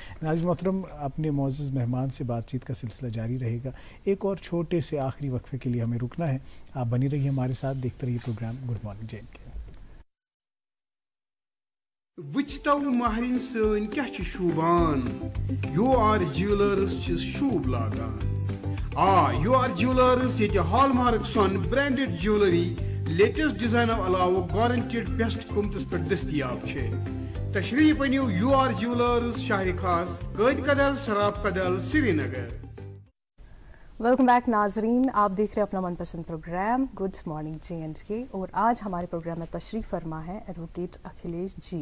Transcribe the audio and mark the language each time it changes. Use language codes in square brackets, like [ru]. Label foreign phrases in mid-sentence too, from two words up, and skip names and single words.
[hi] नाज़िम मोहतरम, अपने मौजूद मेहमान से बातचीत का सिलसिला जारी रहेगा। एक और छोटे से आखिरी वक्फे के लिए हमें रुकना है। आप बनी रहिए हमारे साथ, देखते रहिए प्रोग्राम गुड मॉर्निंग जे.एन.के। [ks] वुचतव महरिन सन क्या शूबान, योर ज्वेलर्स शूब लागान। योर ज्वेलर्स ये हॉलमार्क सन [en] branded jewellery latest design [ks] अलावा [en] guaranteed best [ks] कीमतस पे दस्तियाब छे। तशरीफ अनियो योर ज्वेलर्स, शाहरी खास, कैद कदल, सराब कदल, श्रीनगर। [en] welcome back [hi] नाजरीन, आप देख रहे हैं अपना मनपसंद प्रोग्राम गुड मॉर्निंग जे.एन.के और आज हमारे प्रोग्राम में तशरीफ़ फरमा है एडवोकेट अखिलेश जी।